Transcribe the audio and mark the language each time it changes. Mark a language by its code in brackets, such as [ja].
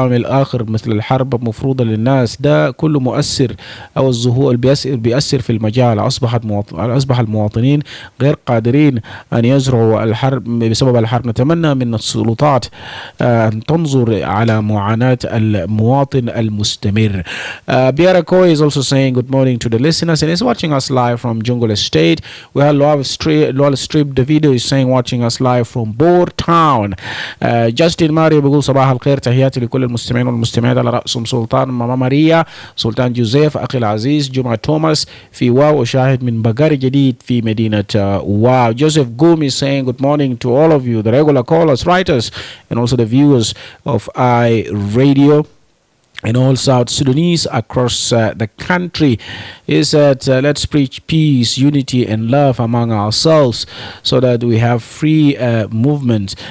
[ar] عوامل آخر مثل الحرب مفروضة للناس، ده كله مؤثر، أو الظهور بيأثر في المجال. أصبح المواطنين غير قادرين أن يزرعوا الحرب بسبب الحرب. نتمنى من السلطات أن تنظر على معاناة المواطن المستمر. [en] Biarako is also saying good morning to the listeners and is watching us live from Jungle Estate. We have Lowell Strip. Davido is saying watching us live from Boer Town. [ar] Justin Mario بيقول صباح الخير، تحياتي لكل المستمعين والمستمعات على رأسهم سلطان ماما ماريا، سلطان جوزيف، أخي العزيز جمعة توماس في واو، وشاهد من بقر جديد في مدينة واو. [en] Joseph Goom is saying good morning to all of you, the regular callers, writers, and also the viewers of iRadio and all South Sudanese across the country. Is that let's preach peace, unity, and love among ourselves so that we have free movement.